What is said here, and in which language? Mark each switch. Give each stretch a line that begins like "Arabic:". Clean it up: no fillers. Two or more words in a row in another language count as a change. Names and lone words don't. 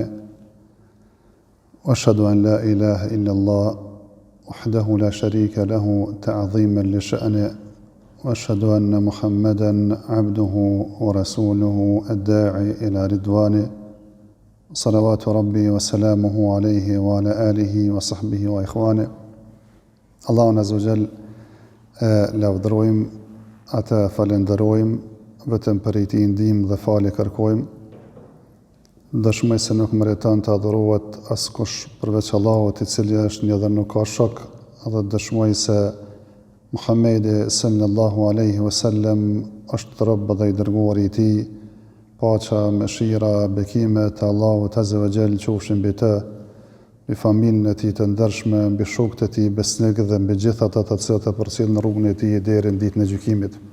Arabic: وأشهد أن لا إله إلا الله وحده لا شريك له تعظيما لشأني. وأشهد أن محمدا عبده ورسوله الداعي إلى رضواني. صلوات ربي وسلامه عليه وعلى آله وصحبه وإخواني.
Albanian: Allahun
Arabic: عز وجل
Albanian: lavdërojmë, atë falenderojmë, vetëm për i tij ndihmë dhe falje kërkojmë. Dëshmoj se nuk meriton të adhurohet askush përveç Allahut, i cili është një dhe nuk ka shok, dhe dëshmoj se Muhamedi
Arabic: صلى الله عليه وسلم
Albanian: është rob dhe i dërguari i tij, paqja, mëshira, bekimet e Allahut
Arabic: عز وجل
Albanian: qofshin mbi të, mbi familjen e tij të ndershme, mbi shokët e tij besnik dhe mbi gjithë ata të cilët e përcjellin në rrugën e tij deri në ditën e gjykimit.